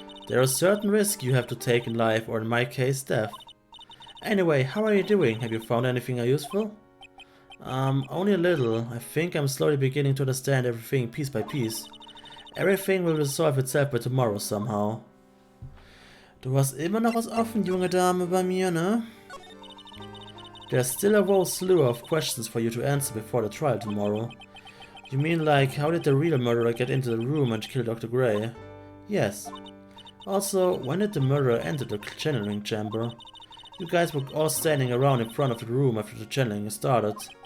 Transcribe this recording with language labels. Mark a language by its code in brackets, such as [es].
[en] There are certain risks you have to take in life, or in my case, death. Anyway, how are you doing? Have you found anything useful? Only a little. I think I'm slowly beginning to understand everything piece by piece. Everything will resolve itself by tomorrow somehow. [de] Du hast immer noch was offen, junge Dame, bei mir, ne? [en] There's still a whole slew of questions for you to answer before the trial tomorrow. You mean like, how did the real murderer get into the room and kill Dr. Gray? Yes. Also, when did the murderer enter the channeling chamber? You guys were all standing around in front of the room after the channeling started.